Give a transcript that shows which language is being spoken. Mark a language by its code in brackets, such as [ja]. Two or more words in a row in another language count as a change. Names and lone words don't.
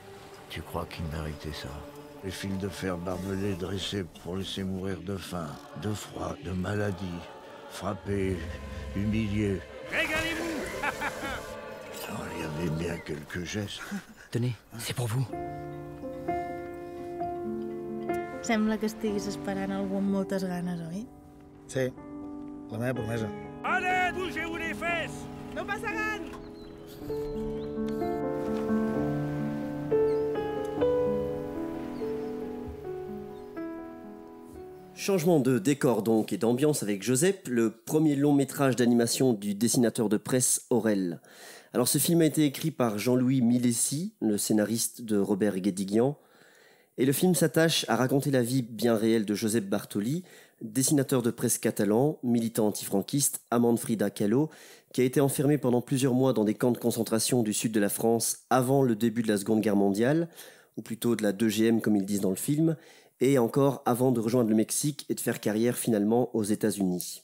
[fr] Tu crois qu'ils méritaient ça? Les fils de fer barbelés dressés pour laisser mourir de faim, de froid, de maladie, frappés, humiliés. Régalez-vous. Alors, il y avait bien quelques gestes. Tenez, c'est pour vous. [ca] Sembla que estiguis esperant algú amb moltes ganes, oi? Sí, la meva promesa. [fr] Allez, bougez-vous les fesses. [ca] No passaran. [fr] Changement de décor donc et d'ambiance avec Joseph, le premier long métrage d'animation du dessinateur de presse Aurel. Alors ce film a été écrit par Jean-Louis Milesi, le scénariste de Robert Guédiguian, et le film s'attache à raconter la vie bien réelle de Josep Bartoli, dessinateur de presse catalan, militant antifranquiste, amant de Frida Kahlo, qui a été enfermé pendant plusieurs mois dans des camps de concentration du sud de la France avant le début de la Seconde Guerre mondiale, ou plutôt de la 2GM comme ils disent dans le film, et encore avant de rejoindre le Mexique et de faire carrière finalement aux États-Unis.